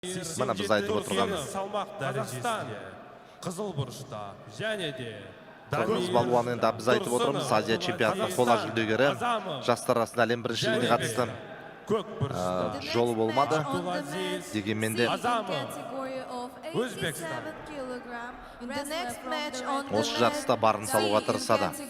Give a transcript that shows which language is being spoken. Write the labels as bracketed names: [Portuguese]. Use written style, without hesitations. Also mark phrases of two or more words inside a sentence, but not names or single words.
[Uzbek] Mana biz aytib o'tirganmiz. Salmoq darajasida qizil burchda [Kazakh] және де [Uzbek] Qirg'iz balvoni endi biz aytib o'tiramiz, Aziya chempionatining qo'la [Kazakh] жүлдегері жастар арасында әлем біріншілігіне қатысты жолы болмады. Дегенмен де Өзбекстан осы жарыста барын салуға тырысады.